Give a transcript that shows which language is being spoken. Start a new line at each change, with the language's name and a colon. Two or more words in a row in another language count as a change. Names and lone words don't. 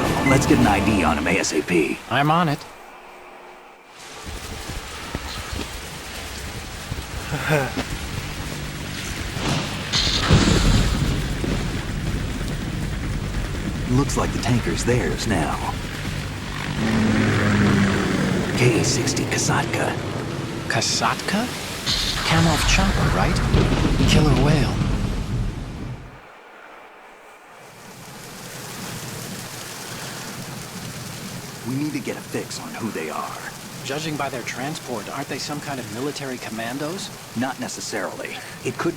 English: Let's get an ID on him ASAP. I'm on it. Looks like the tanker's theirs now. KA-60 Kasatka. Kasatka? Kamov chopper, right? Killer whale. We need to get a fix on who they are. Judging by their transport, aren't they some kind of military commandos? Not necessarily. It could be